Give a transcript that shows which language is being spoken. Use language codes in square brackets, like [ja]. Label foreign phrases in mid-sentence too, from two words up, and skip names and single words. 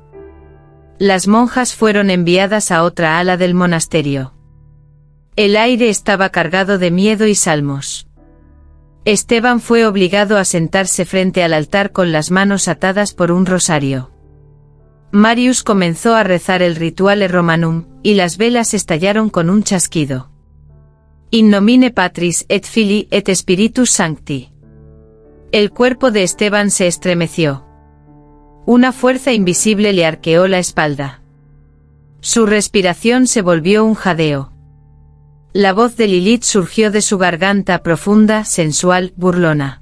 [es] Las monjas fueron enviadas a otra ala del monasterio. El aire estaba cargado de miedo y salmos. Esteban fue obligado a sentarse frente al altar con las manos atadas por un rosario. Marius comenzó a rezar el rituale romanum, y las velas estallaron con un chasquido. [la] In nomine Patris et Filii et Spiritus Sancti. [es] El cuerpo de Esteban se estremeció. Una fuerza invisible le arqueó la espalda. Su respiración se volvió un jadeo. La voz de Lilith surgió de su garganta profunda, sensual, burlona.